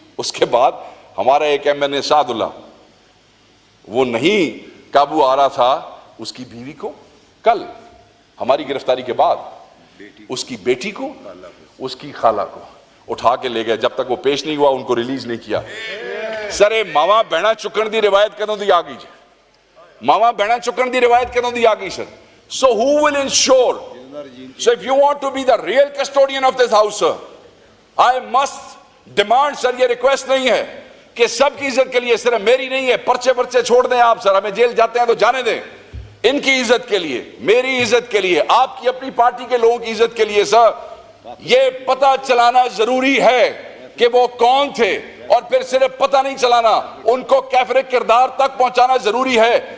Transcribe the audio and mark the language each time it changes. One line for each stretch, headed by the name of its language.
Urdu: اس کے بعد ہمارا ایک MNA سعد اللہ, وہ نہیں قابو آ رہا تھا, اس کی بیوی کو کل ہماری گرفتاری کے بعد اس کی بیٹی کو, اس کی خالہ کو اٹھا کے لے گئے. جب تک وہ پیش نہیں ہوا ان کو ریلیز نہیں کیا.
Punjabi: سر ماما بہنا چکن دی روایت کدوں دی آ گئی جی, ماما بہنا چکن دی روایت کدوں دی آ گئی سر.
English: So who will ensure? So if you want to be the real custodian of this house, sir, I must demand, sir,
Urdu: یہ ریکویسٹ نہیں ہے کہ سب کی عزت کے لیے, صرف میری نہیں ہے, پرچے چھوڑ دیں آپ سر, ہمیں جیل جاتے ہیں تو جانے دیں. ان کی عزت کے لیے, میری عزت کے لیے, آپ کی اپنی پارٹی کے لوگوں کی عزت کے لیے سر یہ پتہ چلانا ضروری ہے کہ وہ کون تھے, اور پھر صرف پتہ نہیں چلانا, ان کو کیفر کردار تک پہنچانا ضروری ہے.